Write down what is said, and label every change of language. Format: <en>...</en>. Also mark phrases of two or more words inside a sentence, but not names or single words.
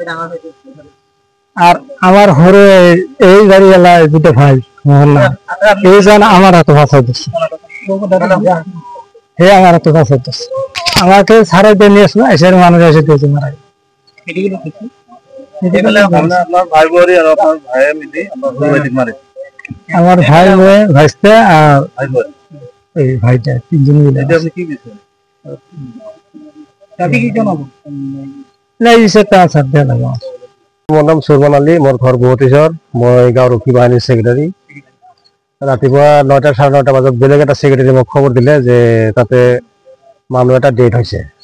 <bn>আর আমার হরে এই গাড়িওয়ালা দুটো ভাই মোহল্লা এই জন আমার হাতে ভাষাই ধরছে, হে আমার হাতে ভাষাই ধরছে। আমাকে সারা দিয়ে নিয়ে আসলো, এসে মানুষ এসে দিয়েছে মারা গেছে। আমার ভাই ভাইস্তে আর এই ভাইটা তিনজন মিলে।</bn> <as>মোৰ নাম সুৰমান আলী, মোৰ ঘৰ বহতিছৰ, মই গাঁওৰক্ষী বাহিনীৰ ছেক্ৰেটাৰী। ৰাতিপুৱা 9টা, 9:30 বজাত বেলেগ এটা ছেক্ৰেটাৰী মোক খবৰ দিলে যে তাতে মানুহ এটা ডেথ হৈছে।</as>